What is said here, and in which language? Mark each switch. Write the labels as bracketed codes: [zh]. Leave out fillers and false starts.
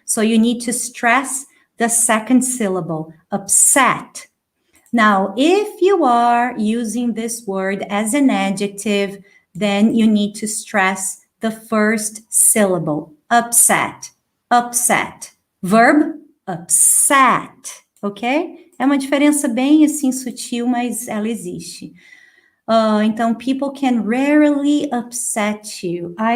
[en] So you need to stress the second syllable, upset. Now, if you are using this word as an adjective, then you need to stress the first syllable, upset. Verb, upset, ok? [pt] É uma diferença bem, assim, sutil, mas ela existe. [en] Então, people can rarely upset you.